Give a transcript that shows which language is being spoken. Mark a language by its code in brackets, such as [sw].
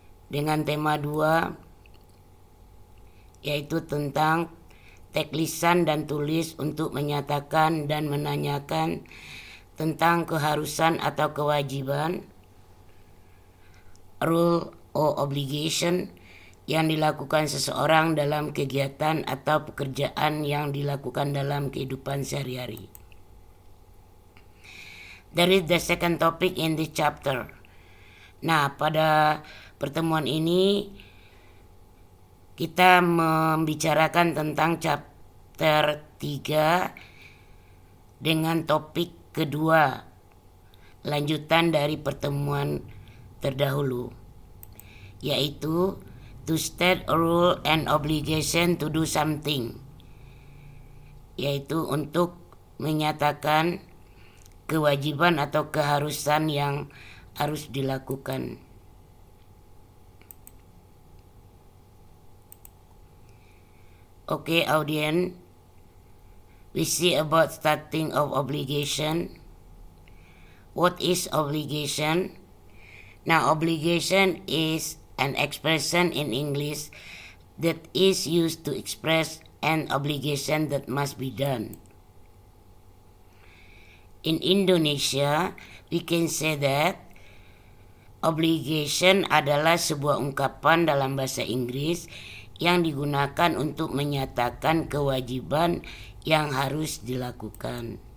[id] Dengan tema 2, yaitu tentang teks lisan dan tulis untuk menyatakan dan menanyakan tentang keharusan atau kewajiban, [en] rule or obligation [id] yang dilakukan seseorang dalam kegiatan atau pekerjaan yang dilakukan dalam kehidupan sehari-hari. [en] That is the second topic in this chapter. [id] Nah, pada pertemuan ini kita membicarakan tentang chapter 3 dengan topik kedua, lanjutan dari pertemuan terdahulu, yaitu [en] to state a rule and obligation to do something, [id] yaitu untuk menyatakan kewajiban atau keharusan yang harus dilakukan. [en] Okay, audience, we see about starting of obligation. What is obligation? Now, obligation is an expression in English that is used to express an obligation that must be done. In Indonesia, we can say that [id] obligation adalah sebuah ungkapan dalam bahasa Inggris yang digunakan untuk menyatakan kewajiban yang harus dilakukan.